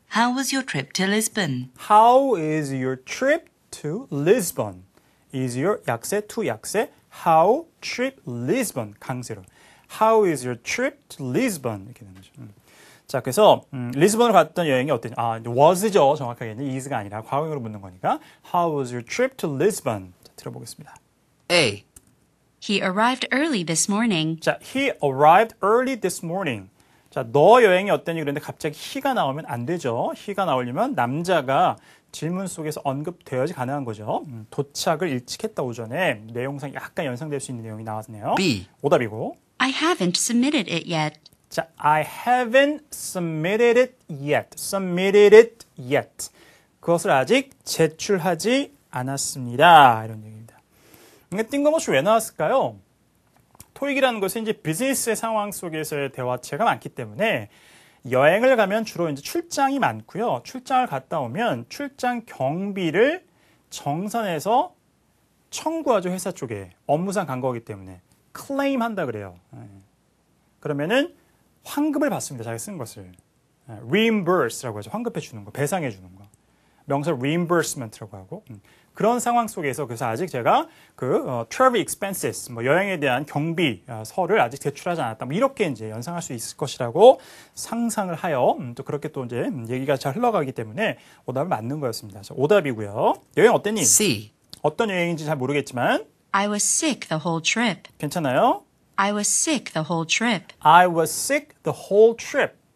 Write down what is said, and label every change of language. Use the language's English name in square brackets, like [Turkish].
[English] How was your trip to Lisbon? How is your trip to Lisbon? Is your [Korean] 약세 [English] to 약세 How trip Lisbon [Korean] 강세로. [English] How is your trip to Lisbon? [Korean] 이렇게 되는 거죠. 자, 그래서 리스본으로 갔던 여행이 어땠냐? was죠. 정확하게는 is가 아니라 과거형으로 묻는 거니까 [English] How was your trip to Lisbon? [Korean] 자, 들어보겠습니다. [English] A. He arrived early this morning. [Korean] 자, [English] he arrived early this morning. [Korean] 자, 너 여행이 어땠니? 그런데 갑자기 he가 나오면 안 되죠. he가 나오려면 남자가 질문 속에서 언급되어야지 가능한 거죠. 도착을 일찍 했다 오전에 내용상 약간 연상될 수 있는 내용이 나왔네요. [English] B. [Korean] 오답이고. [English] I haven't submitted it yet. [Korean] 자, [English] I haven't submitted it yet. submitted it yet. [Korean] 그것을 아직 제출하지 않았습니다. 이런 얘기입니다. 그러니까 뜬금없이 왜 나왔을까요? 토익이라는 것은 이제 비즈니스의 상황 속에서의 대화체가 많기 때문에 여행을 가면 주로 이제 출장이 많고요. 출장을 갔다 오면 출장 경비를 정산해서 청구하죠. 회사 쪽에. 업무상 간 거기 때문에. 클레임 한다 그래요. 그러면은 환급을 받습니다. 자기가 쓴 것을. reimburse라고 하죠. 환급해 주는 거, 배상해 주는 거. 명사 reimbursement라고 하고 그런 상황 속에서 그래서 아직 제가 [English] travel expenses [Korean] 뭐 여행에 대한 경비 서를 아직 제출하지 않았다. 뭐 이렇게 이제 연상할 수 있을 것이라고 상상을 하여 또 그렇게 또 이제 얘기가 잘 흘러가기 때문에 오답을 맞는 거였습니다. 자, 오답이고요. 여행 어땠니? [English] C. [Korean] 어떤 여행인지 잘 모르겠지만 [English] I was sick the whole trip. [Korean] 괜찮아요? [English] I was sick the whole trip. I was sick the whole trip.